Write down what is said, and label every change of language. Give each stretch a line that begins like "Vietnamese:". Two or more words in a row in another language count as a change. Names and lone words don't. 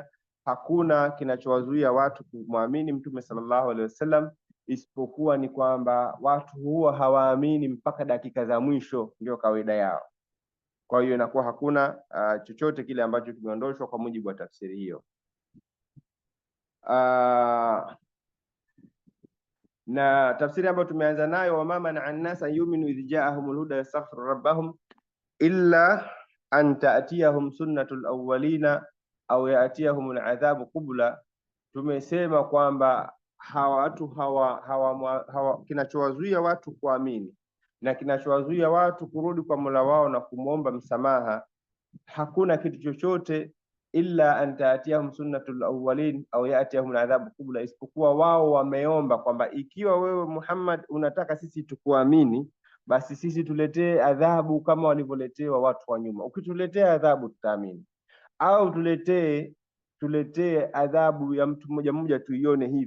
Swahili: Hakuna kinachowazuia watu kumwamini Mtume
Arabic: صلى الله عليه وسلم,
Swahili: isipokuwa ni kwamba watu huwa hawaamini mpaka dakika za mwisho, ndio kawaida yao. Kwa hiyo inakuwa hakuna chochote kile ambacho kimeondoshwa kwa mujibu wa tafsiri hiyo. Na tafsiri ambayo tumeanza nayo,
Arabic: وما منع الناس أن يؤمنوا إذ جاءهم الهدى ويستغفروا ربهم إلا أن تأتيهم سنة الأولين أو يأتيهم العذاب قبلا,
Swahili: tumesema kwamba hawa watu hawa kinachowazuia watu kuamini na kinachowazuia watu kurudi kwa Mola wao na kumwomba msamaha, hakuna kitu chochote
Arabic: إلا أن تأتيهم سنة الأولين أو يأتيهم العذاب قبلا,
Swahili: isipokuwa wao wameomba kwamba ikiwa wewe Muhammad unataka sisi tukuamini, basi sisi tuletee adhabu kama walivyoletewa watu wa nyuma. Ukituletea adhabu tutaamini, au tuletee adhabu ya mtu mmoja mmoja tuione hivi.